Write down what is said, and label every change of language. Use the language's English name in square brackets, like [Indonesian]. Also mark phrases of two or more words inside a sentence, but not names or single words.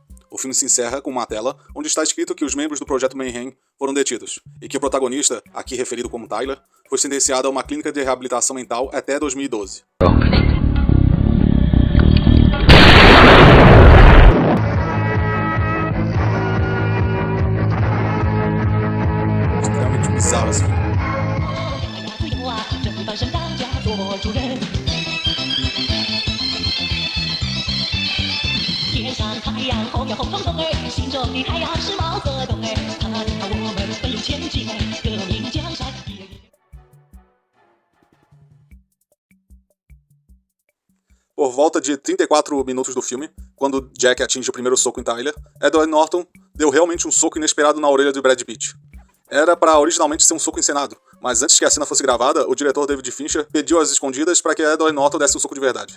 [Portuguese] O filme se encerra com uma tela onde está escrito que os membros do Projeto Mayhem foram detidos, e que o protagonista, aqui referido como Tyler, foi sentenciado a uma clínica de reabilitação mental até 2012. Extremamente bizarro esse filme. [Chinese] 正当身当家做主人。天上太阳红呀红彤彤哎，心中的太阳是毛泽东哎，他我们奋勇前进哎，革命江山。 [Portuguese] Por volta de 34 minutos do filme, quando Jack atinge o primeiro soco em Tyler, Edward Norton deu realmente um soco inesperado na orelha de Brad Pitt. Era para originalmente ser um soco encenado, mas antes que a cena fosse gravada, o diretor David Fincher pediu às escondidas para que Edward Norton desse um soco de verdade.